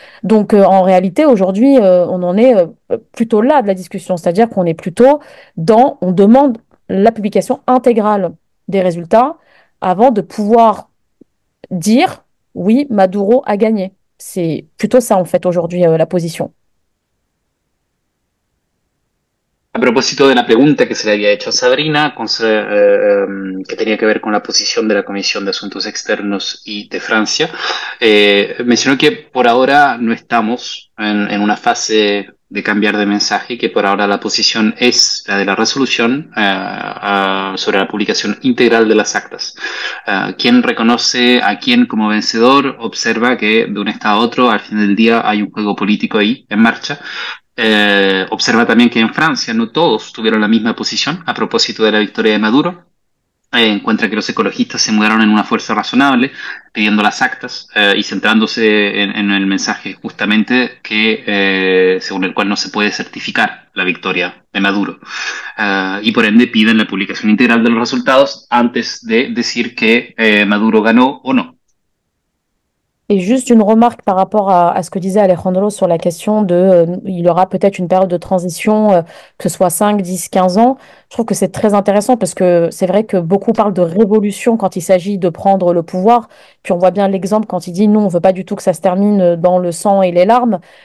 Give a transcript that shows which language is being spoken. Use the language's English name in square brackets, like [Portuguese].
[French] Donc, en réalité, aujourd'hui, on en est plutôt là de la discussion, c'est-à-dire qu'on est plutôt on demande la publication intégrale des résultats avant de pouvoir dire oui, Maduro a gagné. C'est plutôt ça, en fait, aujourd'hui, la position. [Spanish] A propósito de la pregunta que se le había hecho a Sabrina, que tenía que ver con la posición de la Comisión de Asuntos Externos y de Francia, mencionó que por ahora no estamos en una fase de cambiar de mensaje, que por ahora la posición es la de la resolución sobre la publicación integral de las actas. Quien reconoce a quién como vencedor observa que de un estado a otro, al fin del día, hay un juego político ahí en marcha. Observa también que en Francia no todos tuvieron la misma posición a propósito de la victoria de Maduro. Encuentra que los ecologistas se mudaron en una fuerza razonable, pidiendo las actas y centrándose en el mensaje justamente que, según el cual no se puede certificar la victoria de Maduro. Y por ende piden la publicación integral de los resultados antes de decir que Maduro ganó o no. [French] Et juste une remarque par rapport à ce que disait Alejandro sur la question de il y aura peut-être une période de transition, que ce soit 5, 10, 15 ans. Je trouve que c'est très intéressant parce que c'est vrai que beaucoup parlent de révolution quand il s'agit de prendre le pouvoir. Puis on voit bien l'exemple quand il dit non, on veut pas du tout que ça se termine dans le sang et les larmes.